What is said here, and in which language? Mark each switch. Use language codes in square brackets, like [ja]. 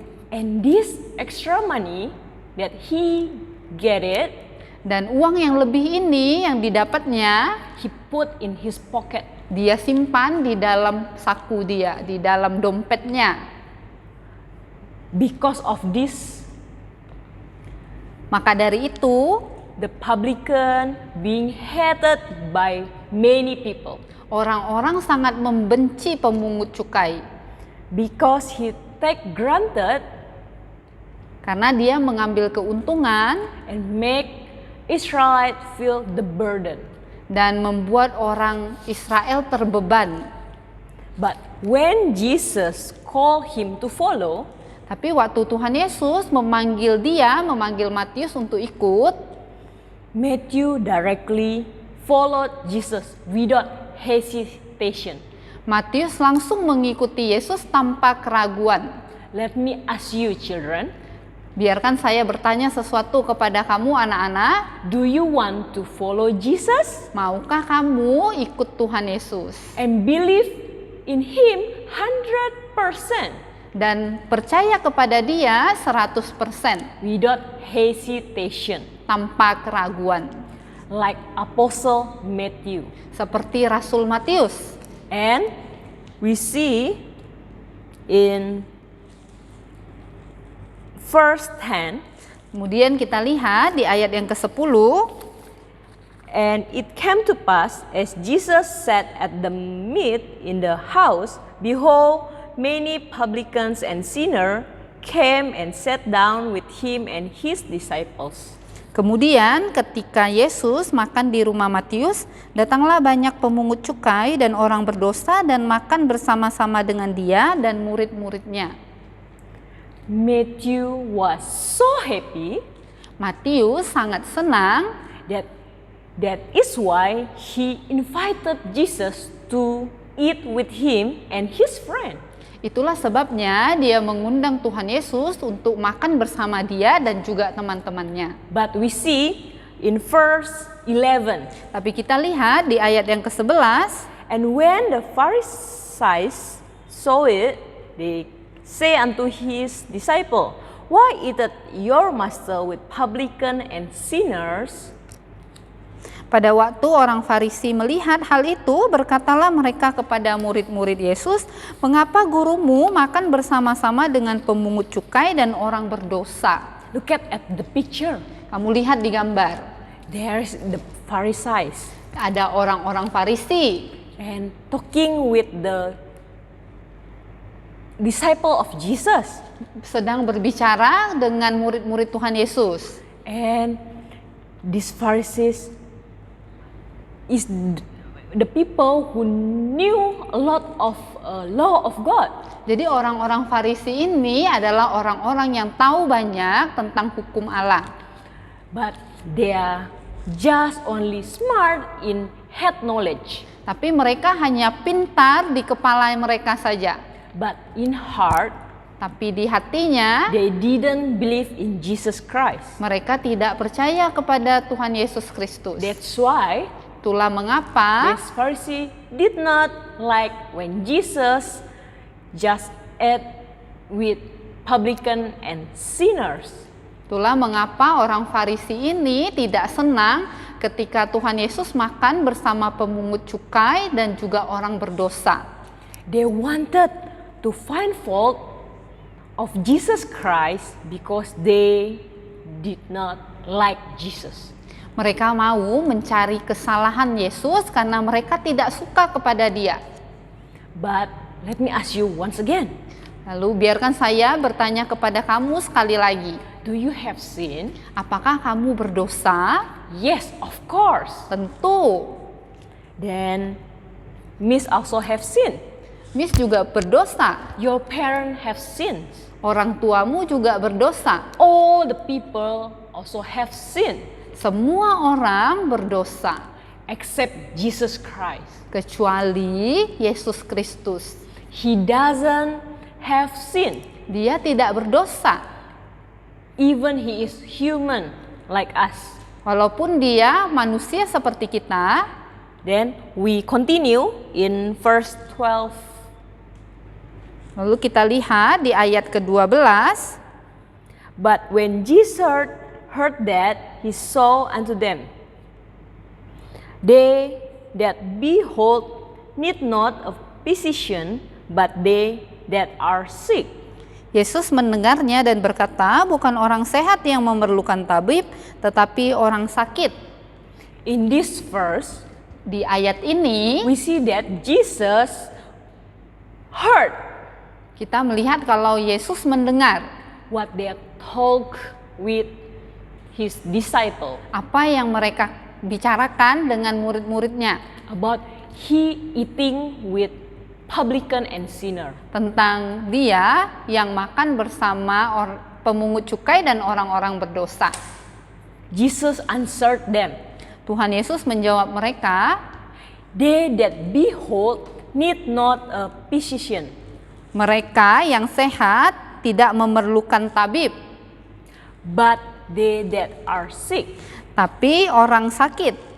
[en] And this extra money that he get it, [id] Dan uang yang lebih ini yang didapatnya, [en] he put in his pocket. [id] dia simpan di dalam saku dia, di dalam dompetnya. [en] Because of this, [id] Maka dari itu, [en] the publican being hated by many people [id] orang-orang sangat membenci pemungut cukai [en] because he take granted [id] karena dia mengambil keuntungan [en] and make Israelite feel the burden. [id] dan membuat orang Israel terbeban. [en] But when Jesus called him to follow, [id] Tapi waktu Tuhan Yesus memanggil Matius untuk ikut, [en] Matthew directly followed Jesus without hesitation. [id] Matius langsung mengikuti Yesus tanpa keraguan. [en] Let me ask you, children, [id] Biarkan saya bertanya sesuatu kepada kamu anak-anak, [en] do you want to follow Jesus [id] maukah kamu ikut Tuhan Yesus [en] and believe in him 100% [id] dan percaya kepada dia 100% [en] without hesitation, [id] tanpa keraguan, [en] like Apostle Matthew? [id] seperti Rasul Matius? [en] And we see in verse 10, [id] Kemudian kita lihat di ayat yang ke-10, [en] and it came to pass as Jesus sat at the meat in the house, behold, many publicans and sinners came and sat down with him and his disciples. [id] kemudian ketika Yesus makan di rumah Matius, datanglah banyak pemungut cukai dan orang berdosa dan makan bersama-sama dengan dia dan murid-muridnya. [en] Matthew was so happy [id] Matius sangat senang, [en] that is why he invited Jesus to eat with him and his friend. [id] Itulah sebabnya dia mengundang Tuhan Yesus untuk makan bersama dia dan juga teman-temannya. [en] But we see in verse 11. [id] Tapi kita lihat di ayat yang ke-11, [en] And when the Pharisees saw it, they say unto his disciple, Why eateth your master with publican and sinners? [id] pada waktu orang Farisi melihat hal itu, berkatalah mereka kepada murid-murid Yesus, "Mengapa gurumu makan bersama-sama dengan pemungut cukai dan orang berdosa?" [en] Look at the picture. [id] Kamu lihat di gambar. [en] There's the Pharisees [id] Ada orang-orang Farisi [en] and talking with the disciple of Jesus. [id] sedang berbicara dengan murid-murid Tuhan Yesus. [en] And these Pharisees is the people who knew a lot of law of God. [id] Jadi orang-orang Farisi ini adalah orang-orang yang tahu banyak tentang hukum Allah. [en] But they are just only smart in head knowledge. [id] Tapi mereka hanya pintar di kepala mereka saja. [en] But in heart, [id] Tapi di hatinya [en] they didn't believe in Jesus Christ. [id] mereka tidak percaya kepada Tuhan Yesus Kristus. [en] That's why [id] Itulah mengapa [en] this Pharisee did not like when Jesus just ate with publican and sinners. [id] Itulah mengapa orang Farisi ini tidak senang ketika Tuhan Yesus makan bersama pemungut cukai dan juga orang berdosa. [en] They wanted to find fault of Jesus Christ because they did not like Jesus. [id] Mereka mau mencari kesalahan Yesus karena mereka tidak suka kepada Dia. [en] But let me ask you once again, [id] Lalu biarkan saya bertanya kepada kamu sekali lagi. [en] do you have sin? [id] Apakah kamu berdosa? [en] Yes, of course. [id] Tentu. [en] Then Miss also have sin. [id] Miss juga berdosa. [en] Your parents have sins. [id] Orang tuamu juga berdosa. [en] All the people also have sin [id] Semua orang berdosa [en] except Jesus Christ. [id] kecuali Yesus Kristus. [en] He doesn't have sin. [id] Dia tidak berdosa. [en] Even he is human like us. [id] Walaupun dia manusia seperti kita. [en] Then we continue in verse 12. [id] Lalu kita lihat di ayat ke-12. [en] But when Jesus heard that, he saw unto them, They that behold need not a physician, but they that are sick. [id] Yesus mendengarnya dan berkata, bukan orang sehat yang memerlukan tabib, tetapi orang sakit. [en] In this verse, [id] Di ayat ini [en] we see that Jesus heard [id] kita melihat kalau Yesus mendengar [en] what they talk with his disciple [id] apa yang mereka bicarakan dengan murid-muridnya [en] about he eating with publican and sinner. [id] tentang dia yang makan bersama pemungut cukai dan orang-orang berdosa. [en] Jesus answered them, [id] Tuhan Yesus menjawab mereka, [en] They that behold need not a physician, [id] mereka yang sehat tidak memerlukan tabib, [en] but they that are sick. [id] tapi orang sakit.